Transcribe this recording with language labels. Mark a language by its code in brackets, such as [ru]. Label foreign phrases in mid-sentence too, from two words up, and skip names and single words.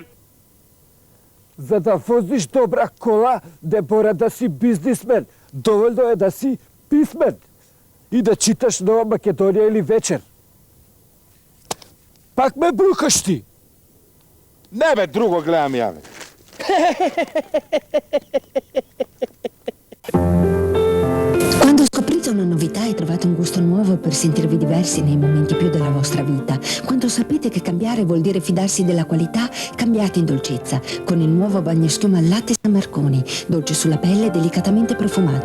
[mk] За да возиш добра кола, не мора да си бизнисмен. Доволно е да си писмен. И да читаш Нова Македонија или вечер. Пак ме брукаш ти! Не бе, друго гледам ја бе. [it] Quando scoprite una novità e trovate un gusto nuovo per sentirvi diversi nei momenti più della vostra vita, quando sapete che cambiare vuol dire fidarsi della qualità, cambiate in dolcezza con il nuovo bagnoschiuma al latte San Marconi, dolce sulla pelle, delicatamente profumato.